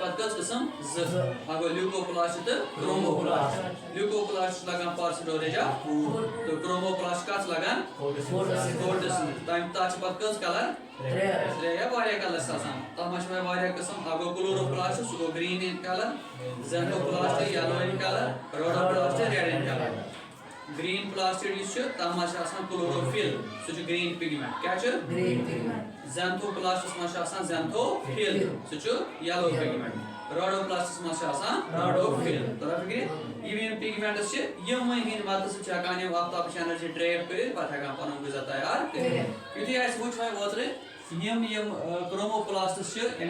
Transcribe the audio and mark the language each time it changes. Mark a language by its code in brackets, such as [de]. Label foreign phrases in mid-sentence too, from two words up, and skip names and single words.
[ks] پتہٕ کٔژ قٕسم زٕ اکھ گوٚو لیوکوپلاسٹ تہٕ کروموپلاسٹ لیوکوپلاسٹ چھُ لگان [en] for storage of food [ks] تہٕ کروموپلاسٹ کتھ چھُ لگان فوٹوسنتھسس تتھ چھِ پتہٕ کٔژ کلر ترٛےٚ یا واریاہ کلر چھِ آسان تتھ منٛز چھِ وۄنۍ واریاہ قٕسم اکھ گوٚو کلوروپلاسٹ سُہ گوٚو [en] green in colour xanthoplast yellow in colour rhodoplast red in colour green plastid [ks] یُس چھُ تتھ منٛز چھِ آسان کلوروفل سُہ چھُ [en] green pigment [ks] کیٛاہ چھُ زینتھوپلاسٹس منٛز چھُ آسان زینتھوفل سُہ چھُ [en] yellow pigment [ks] روڈوپلاسٹس منٛز چھُ آسان روڈوفل ترٲو فکرِ یِم پگمنٹس چھِ یِموٕے ہٕنٛدِ مدد سۭتۍ چھِ ہٮ۪کان یِم آفتابٕچ [en] energy trap [ks] کٔرِتھ پتہٕ ہٮ۪کان پنُن غذا تیار کٔرِتھ یُتھُے اسہِ وٕچھ وۄنۍ اوترٕ یِم کروموپلاسٹس چھِ یعنی